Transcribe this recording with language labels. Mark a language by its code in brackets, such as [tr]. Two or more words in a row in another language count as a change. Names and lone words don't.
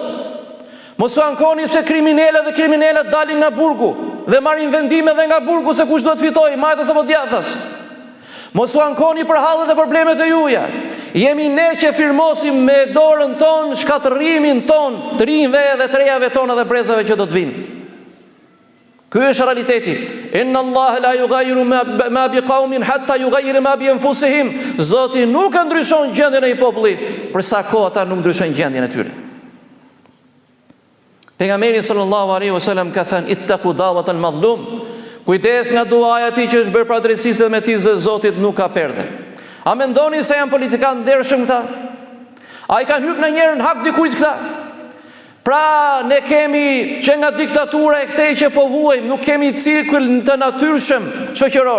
[sq] Mos u ankoni pse kriminalët dalin nga burgu dhe marrin vendime dhe nga burgu se kush do të fitojë, majtës apo djathtas. Mos u ankoni për hallet e problemet e juaja. Jemi ne që firmosim me dorën tonë shkatërrimin tonë, të rinjve dhe të rejave tona dhe brezave që do të vinë. Ky është realiteti. [ar] إن الله لا يغير ما بقوم حتى يغيروا ما بأنفسهم. [sq] Zoti nuk e ndryshon gjendjen e një populli përsa kohë ata nuk ndryshojnë gjendjen e tyre. Pejgamberi [ar] صلى الله عليه وسلم [sq] ka thënë [ar] اتقوا دعوة المظلوم. [sq] Kujdes nga duaja e tij që është bërë për drejtësisë dhe me tij se Zoti nuk ka perde. A mendoni se janë politikanë ndershëm këta? A i kanë hyrë në njërën hak dikujt këta? Pra, ne kemi që nga diktatura e këtej që po vuajmë, nuk kemi cirkull të natyrshëm shoqëror.